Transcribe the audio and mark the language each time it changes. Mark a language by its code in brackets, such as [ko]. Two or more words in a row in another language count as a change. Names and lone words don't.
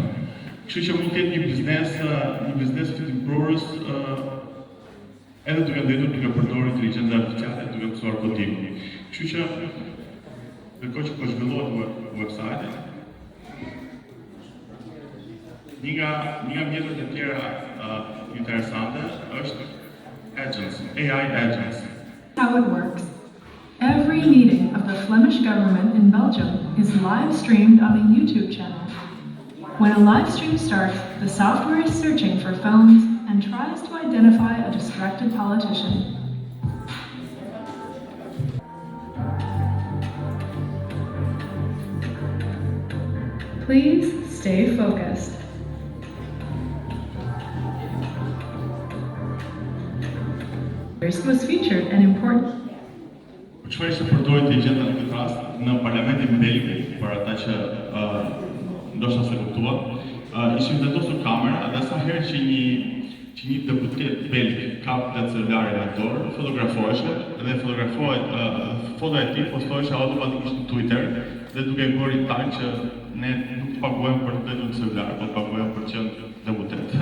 [sq] Kështu që mund të ketë një biznes fitimprurës edhe duke ndërtuar duke përdorur inteligjencën artificiale, duke mësuar kodimin. Kështu që ndërkohë që po zhvillohet website-i, një nga mjetët e tjera interesante është [en] AI agents. How it works. Every meeting of the Flemish government in Belgium is live streamed on a YouTube channel. When a live stream starts, the software is searching for phones and tries to identify a distracted politician. Please stay focused. Was featured and important. [sq] Çfarë ishte përdorur inteligjenca në këtë rast në Parlamentin belg, për ata që ndoshta se kuptuan, ishin vendosur kamera dhe sa herë që një deputet belg kap të celularin në dorë, fotografohej dhe fotografohet fotoja e tij postohej automatikisht në Twitter dhe duke bërë tag që ne nuk paguajmë për të në celular, por paguajmë për të qenë deputet.